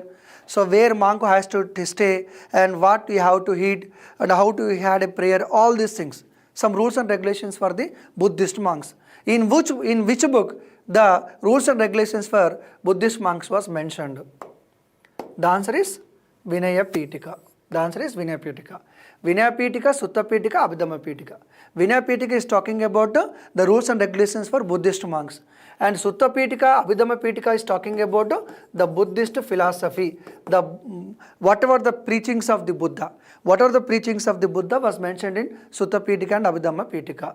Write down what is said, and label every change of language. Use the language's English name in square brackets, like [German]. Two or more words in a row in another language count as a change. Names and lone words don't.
[English] So where monk has to stay and what you have to eat and how to had a prayer, all these things. Some rules and regulations for the Buddhist monks. In which book the rules and regulations for Buddhist monks was mentioned? The answer is Vinaya Pitika. The answer is Vinaya Pitika. Vinaya Pitika, Sutta Pitika, Abhidhamma Pitika. Vinaya Pitika is talking about the rules and regulations for Buddhist monks. And Sutta Pitika, Abhidhamma Pitika is talking about the Buddhist philosophy. Whatever the preachings of the Buddha. Whatever the preachings of the Buddha was mentioned in Sutta Pitika and Abhidhamma Pitika.